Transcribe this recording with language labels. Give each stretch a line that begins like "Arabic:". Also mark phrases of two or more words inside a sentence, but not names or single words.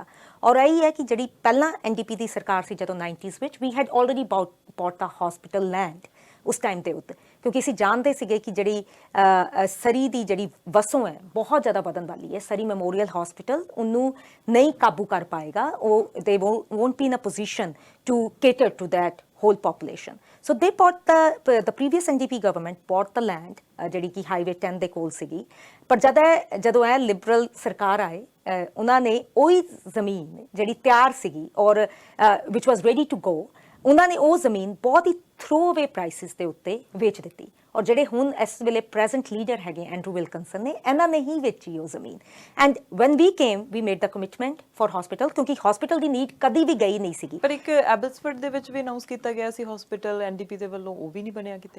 Punjabi: ਔਰ ਇਹੀ ਹੈ ਕਿ ਜਿਹੜੀ ਪਹਿਲਾਂ ਐਨਡੀਪੀ ਦੀ ਸਰਕਾਰ ਸੀ ਜਦੋਂ 90s ਵਿੱਚ,
English: we had already bought the hospital land
Punjabi: ਉਸ ਟਾਈਮ ਦੇ ਉੱਤੇ, ਕਿਉਂਕਿ ਅਸੀਂ ਜਾਣਦੇ ਸੀਗੇ ਕਿ ਜਿਹੜੀ ਸਰੀ ਦੀ ਜਿਹੜੀ ਵਸੋਂ ਹੈ ਬਹੁਤ ਜ਼ਿਆਦਾ ਵਧਣ ਵਾਲੀ ਹੈ। ਸਰੀ ਮੈਮੋਰੀਅਲ ਹਸਪੀਟਲ ਉਹਨੂੰ ਨਹੀਂ ਕਾਬੂ ਕਰ ਪਾਏਗਾ, ਉਹ ਦੇ
English: won't be in a position to cater to that whole population. So they bought the previous NDP government bought the land,
Punjabi: ਜਿਹੜੀ ਕਿ ਹਾਈਵੇ 10 ਦੇ ਕੋਲ ਸੀਗੀ, ਪਰ ਜਦੋਂ ਇਹ ਲਿਬਰਲ ਸਰਕਾਰ ਆਏ, ਉਹਨਾਂ ਨੇ ਉਹੀ ਜ਼ਮੀਨ ਜਿਹੜੀ ਤਿਆਰ ਸੀਗੀ ਔਰ
English: which was ready to go,
Punjabi: ਉਹਨਾਂ ਨੇ ਉਹ ਜ਼ਮੀਨ ਬਹੁਤ ਹੀ
English: throwaway prices
Punjabi: ਦੇ ਉੱਤੇ ਵੇਚ ਦਿੱਤੀ। ਔਰ ਜਿਹੜੇ ਹੁਣ ਇਸ ਵੇਲੇ
English: present leader
Punjabi: ਹੈਗੇ ਐਂਡਰੂ ਵਿਲਕਨਸਨ ਨੇ, ਇਹਨਾਂ ਨੇ ਹੀ ਵੇਚੀ ਉਹ ਜ਼ਮੀਨ।
English: and when we came we made the commitment for hospital,
Punjabi: ਕਿਉਂਕਿ ਹਸਪੀਟਲ ਦੀ ਨੀਡ ਕਦੀ ਵੀ ਗਈ ਨਹੀਂ ਸੀਗੀ। ਪਰ ਇੱਕ ਐਬਸਫੋਰਡ ਦੇ ਵਿੱਚ ਵੀ ਅਨਾਉਂਸ ਕੀਤਾ ਗਿਆ ਸੀ ਹਸਪੀਟਲ ਐਨਡੀਪੀ ਦੇ ਵੱਲੋਂ, ਉਹ ਵੀ ਨਹੀਂ ਬਣਿਆ ਕਿਤੇ।